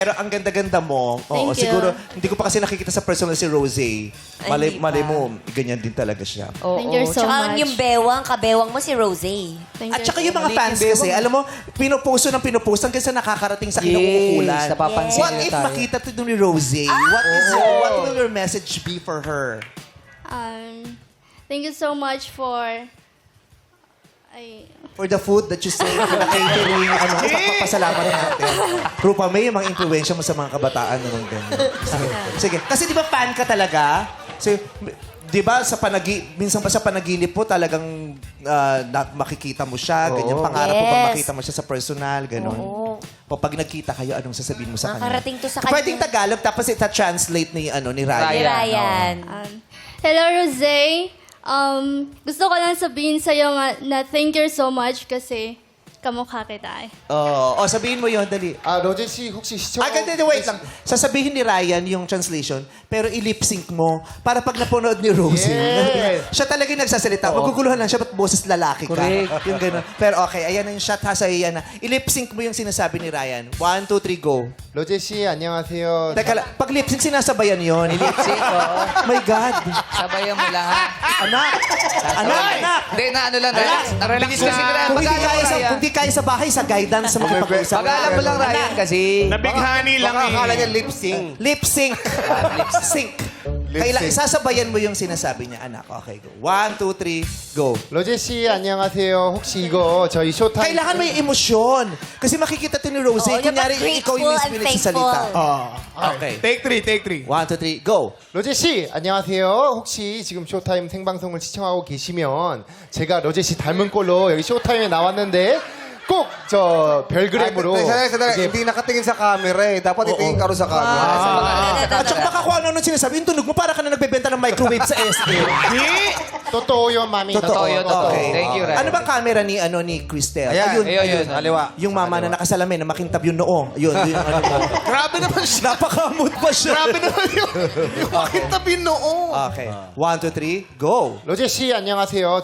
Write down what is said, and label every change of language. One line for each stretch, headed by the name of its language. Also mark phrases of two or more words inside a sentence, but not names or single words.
Filipino: Pero ang ganda-ganda mo. Oo,
English: Thank you.
Filipino: siguro, hindi ko pa kasi nakikita sa personal si Rosé. Malay, hindi pa. malay mo, ganyan din talaga siya. Oo.
English: Thank you so
Filipino: Tsaka
English: much.
Filipino: yung kabewang mo si Rosé.
English: Thank
Filipino: At
English: you
Filipino: saka
English: so
Filipino: yung mga
English: much.
Filipino: fans kasi, alam mo, pinuposto ng pinuposto hanggang sa nakakarating sa kinauukulan. napapansin
English: What
Filipino: nila
English: if
Filipino: tayo. makita ito ni Rosé?
English: What will your message be for her? Thank you so much for... For the food that you say, for the catering,
Filipino: ano, papasalamat natin. Rupa May, yung mga influensya mo sa mga kabataan naman ganyan. Sige. Kasi di ba fan ka talaga? So, di ba sa minsan pa sa panaginip po talagang makikita mo siya, ganyan. Pangarap mo ba Yes. makita mo siya sa personal, gano'n? Oo. O pag nagkita kayo, anong sasabihin mo sa kanya? Nakarating to sa kanya. Pwedeng Tagalog, tapos ita-translate ni Ryan. Ni Ryan. Hello, Rosé. Gusto ko lang sabihin sa'yo na
English: thank you so much
Filipino: kasi kamukha kita eh. Oh, sabihin mo yon dali.
Korean: 아, 로제 씨 혹시 시청?
Filipino: Wait lang. Sasabihin ni Ryan yung translation, pero i-lip-sync mo para pag napanood ni Rosie. Yes. Siya talaga yung nagsasalita. Maguguluhan lang siya, ba't boses lalaki ka? Correct. Yung gano'n. Pero okay, ayan na yung shot ha, sa'yo yan na. I-lip-sync mo yung sinasabi ni Ryan. 1, 2, 3,
English: go.
Korean: 로제 씨 안녕하세요.
Filipino: Teka lang, pag lip-sync, sinasabayan yun. Lip-sync, oo.
English: My God.
Filipino: Sabayan mo lahat. Anak! Anak! Hindi, na ano lang, relax. Relax kasi ka Kung hindi kaya sa bahay, sa guidance sa makipag-usap. Pag-alam mo lang, Ryan, kasi... Nabighani lang eh. akala niya lip sync. Lip-sync. Lip-sync. Sasabayan mo yung sinasabi niya, anak.
English: Okay, go. 1, 2, 3, go.
Korean: 로제 씨 안녕하세요. 혹시 이거 저희 쇼타임
Filipino: Kailangan may emosyon. Kasi makikita to ni Rosie. Oo, Kunyari, dapat ikaw yung
English: grateful
Filipino: mismo
English: and
Filipino: nagsasalita.
English: thankful. Okay. Take three. 1, 2, 3, go. 로제 씨 안녕하세요. 혹시 지금 쇼타임 생방송을 시청하고 계시면 제가 로제 씨 닮은 꼴로 여기 쇼타임에 나왔는데 꼭 저 별그램으로 이게
Filipino: Hindi nakatingin sa camera eh. Dapat itingin ka rin sa camera. At saka baka kung ano sinasabi, yung tunog mo para ka na nagbebenta ng microwave sa SD. 또또요 마미. Totoo yun, totoo.
English: Okay. Thank you, Ryan.
Filipino: Ano bang camera ni Cristel? Ayan, ayun. Kaliwa. Yung mama na nakasalamin, na makintab yung noo. Yun, yung ano mo. Grabe naman siya. Napakamot pa siya. Grabe naman yung makintabi noo.
English: Okay. 1, 2, 3, go.
Korean: 로제 씨 안녕하세요.